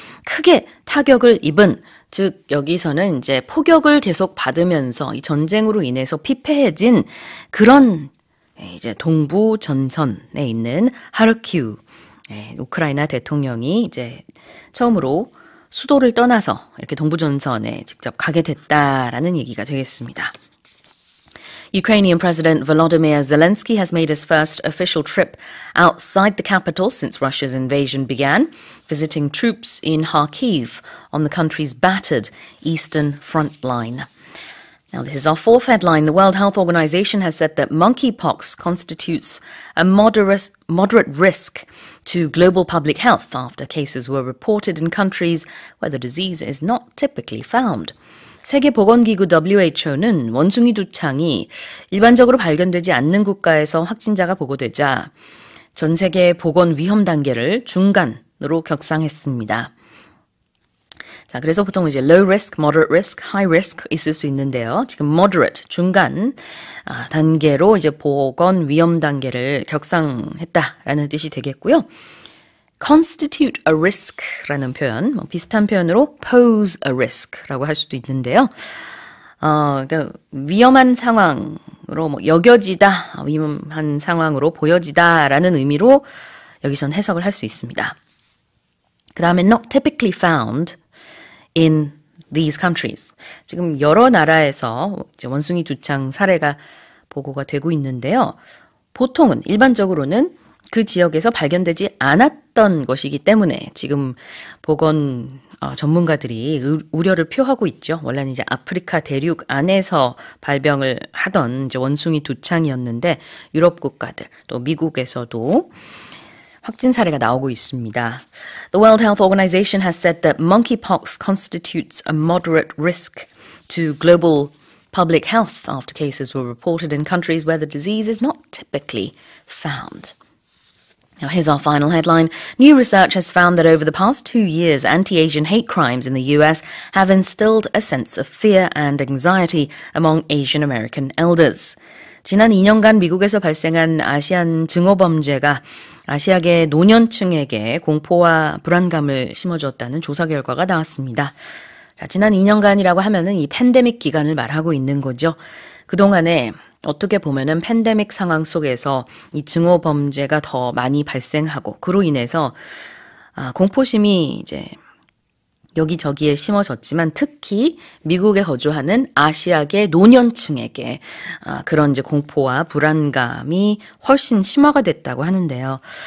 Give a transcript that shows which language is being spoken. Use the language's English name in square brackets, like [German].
[Korean] 크게 타격을 입은 즉 여기서는 이제 포격을 계속 받으면서 이 전쟁으로 인해서 피폐해진 그런 이제 동부 전선에 있는 하르키우 우크라이나 대통령이 이제 처음으로 수도를 떠나서 이렇게 동부 전선에 직접 가게 됐다라는 얘기가 되겠습니다. [English] Ukrainian President Volodymyr Zelensky has made his first official trip outside the capital since Russia's invasion began, visiting troops in Kharkiv on the country's battered eastern front line. Now, this is our fourth headline. The World Health Organization has said that monkeypox constitutes a moderate risk to global public health after cases were reported in countries where the disease is not typically found. [Korean] 세계보건기구 WHO는 원숭이 두창이 일반적으로 발견되지 않는 국가에서 확진자가 보고되자 전 세계 보건 위험 단계를 중간으로 격상했습니다. 자, 그래서 보통 이제 [English] low risk, moderate risk, high risk [Korean] 있을 수 있는데요. 지금 moderate, 중간 단계로 이제 보건 위험 단계를 격상했다라는 뜻이 되겠고요. [English] constitute a risk [Korean] 라는 표현, 비슷한 표현으로 [English] pose a risk [Korean] 라고 할 수도 있는데요. 그러니까 위험한 상황으로 여겨지다, 위험한 상황으로 보여지다라는 의미로 여기선 해석을 할 수 있습니다. [English] 그 다음에 not typically found in these countries. [Korean] 지금 여러 나라에서 이제 원숭이 두창 사례가 보고가 되고 있는데요. 보통은 일반적으로는 그 지역에서 발견되지 않았던 것이기 때문에 지금 보건 전문가들이 우려를 표하고 있죠. 원래는 이제 아프리카 대륙 안에서 발병을 하던 이제 원숭이 두창이었는데 유럽 국가들 또 미국에서도 확진 사례가 나오고 있습니다. [English] The World Health Organization has said that monkeypox constitutes a moderate risk to global public health after cases were reported in countries where the disease is not typically found. Now, here's our final headline. New research has found that over the past 2 years, anti-Asian hate crimes in the US have instilled a sense of fear and anxiety among Asian American elders. [Korean] 지난 2년간 미국에서 발생한 아시안 증오 범죄가 아시아계 노년층에게 공포와 불안감을 심어줬다는 조사 결과가 나왔습니다. 자, 지난 2년간이라고 하면은 이 팬데믹 기간을 말하고 있는 거죠. 그동안에 어떻게 보면은 팬데믹 상황 속에서 이 증오 범죄가 더 많이 발생하고 그로 인해서 공포심이 이제 여기저기에 심어졌지만 특히 미국에 거주하는 아시아계 노년층에게 그런 이제 공포와 불안감이 훨씬 심화가 됐다고 하는데요.